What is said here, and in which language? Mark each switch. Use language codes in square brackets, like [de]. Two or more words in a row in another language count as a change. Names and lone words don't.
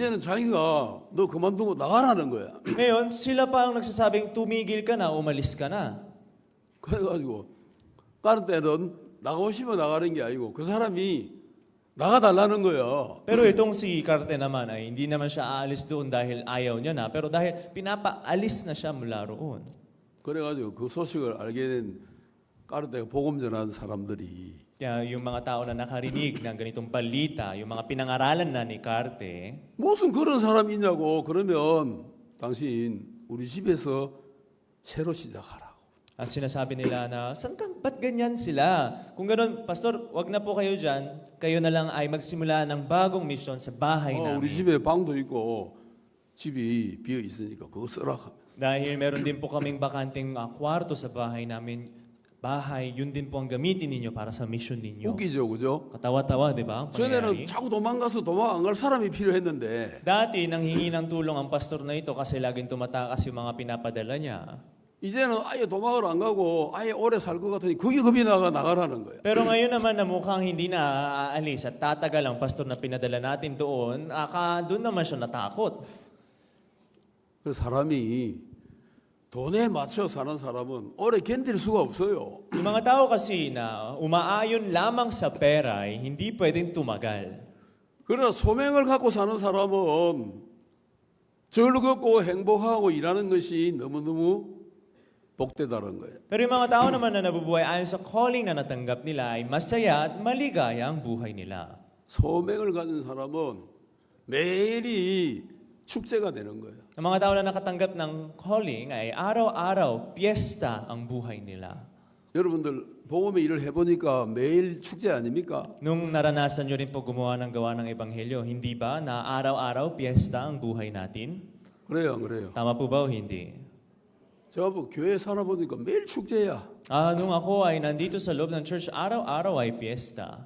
[ko] 이제는 자기가 너 그만두고 나가라는 거야. [tl] Ngayon, sila pa ang nagsasabing, tumigil ka na, umalis ka na. [ko] 그래가지고 다른 때는 나가고 싶어 나가는 게 아니고 그 사람이 나가달라는 거야. [tl] Pero itong si Carte naman ay hindi naman siya aalis doon dahil ayaw niya na, pero dahil pinapaalis na siya mula roon. [ko] 그래가지고 그 소식을 알게 된 까르데가 복음 전하는 사람들이 [tl] Kaya yung mga tao na nakarinig ng ganitong balita, yung mga pinangaralan na ni Carte, [ko] 무슨 그런 사람이 있냐고. 그러면 당신 우리 집에서 새로 시작하라고. [tl] sinasabi nila na, ba't ganyan sila? Kung gano'n, Pastor, wag na po kayo dyan, kayo na lang ay magsimula ng bagong misyon sa bahay [ko] 우리 [tl] namin. [ko] 집에 방도 있고 집이 비어 있으니까 그거 쓰라 하면서. [tl] Dahil meron din po kaming bakanting kwarto sa bahay namin, yun din po ang gamitin ninyo para sa mission ninyo. [ko] 웃기죠, 그죠? [tl] Katawa-tawa, di ba? Ang [ko] 전에는 [tl] pangyayari. [ko] 자꾸 도망가서 도망 안 갈 사람이 필요했는데 [tl] Dati, nanghingi ng tulong ang pastor na ito kasi laging tumatakas yung mga pinapadala niya. [ko] 이제는 아예 도망을 안 가고 아예 오래 살 것 같으니 그게 겁이 나가라는 거예요. [tl] Pero ngayon naman na mukhang hindi na aalis at tatagal ang pastor na pinadala natin doon, doon naman siya natakot. [ko] 그래서 사람이 돈에 맞춰 사는 사람은 오래 견딜 수가 없어요. [tl] Yung mga tao kasi na umaayon lamang sa pera ay hindi pwedeng tumagal. [ko] 그러나 소명을 갖고 사는 사람은 즐겁고 행복하고 일하는 것이 너무너무 복되다는 거예요. [tl] Pero yung mga tao naman na nabubuhay ayon sa calling na natanggap nila ay masaya at maligaya ang buhay nila. [ko] 소명을 가진 사람은 매일이 축제가 되는 거예요. [tl] Ang mga tao na nakatanggap ng calling ay araw-araw, piyesta ang buhay nila. [ko] 여러분들 복음의 일을 해보니까 매일 축제 아닙니까? [tl] Nung naranasan nyo rin po gumawa ng gawa ng Ebanghelyo, hindi ba na araw-araw, piyesta ang buhay natin? [ko] 그래요, 안 그래요? [tl] Tama po ba o hindi? [ko] 제가 뭐 교회 살아보니까 매일 축제야. [tl] Nung ako ay nandito sa loob ng church, araw-araw ay piyesta.